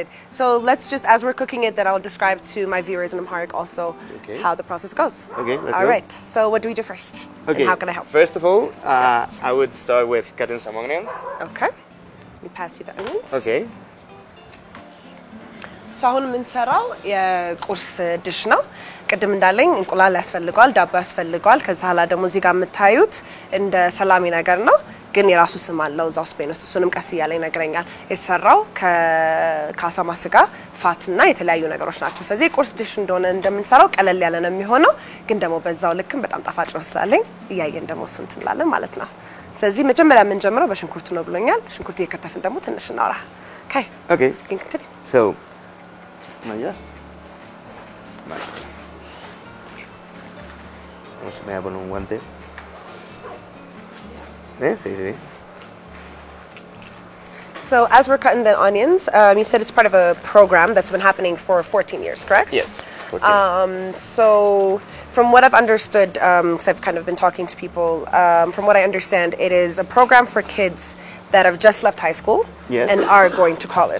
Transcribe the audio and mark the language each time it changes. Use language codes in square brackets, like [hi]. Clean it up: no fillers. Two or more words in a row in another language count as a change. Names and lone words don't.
[en] So let's just, as we're cooking it, then I'll describe to my viewers in Amharic also how the process goes. Okay, let's All go. right, so what do we do first? Okay, and how can I help? First of all, I would start with cutting some onions. Okay, let me pass you the onions. Okay. [am] So አሁን የምንሰራው የቁርስ ዲሽ ነው ቅድም እንዳለኝ እንቁላል ያስፈልጋል ዳቦ ያስፈልጋል ከዛ ኋላ ደግሞ እዚህ ጋር የምታዩት እንደ ሰላሚ ነገር ነው ግን የራሱ ስም አለው እዛው ስፔን ውስጥ እሱንም ቀስ እያለ ይነግረኛል የተሰራው ከአሳማ ስጋ ፋትና የተለያዩ ነገሮች ናቸው ስለዚህ ቁርስ ዲሽ እንደሆነ እንደምንሰራው ቀለል ያለ ነው የሚሆነው ግን ደግሞ በዛው ልክም በጣም ጣፋጭ ነው ስላለኝ እያየን ደግሞ እሱን እንላለን ማለት ነው ስለዚህ መጀመሪያ የምንጀምረው በሽንኩርት ነው ብሎኛል ሽንኩርት እየከተፍን ደግሞ ትንሽ እናወራ [en] Okay. So Maya. [es] Vale. Vamos a poner un guante. Sí. [en] So as we're cutting the onions, you said it's part of a program that's been happening for 14 years, correct? Yes. 14. So from what I've understood, because I've kind of been talking to people, from what I understand, it is a program for kids that have just left high school and are going to college.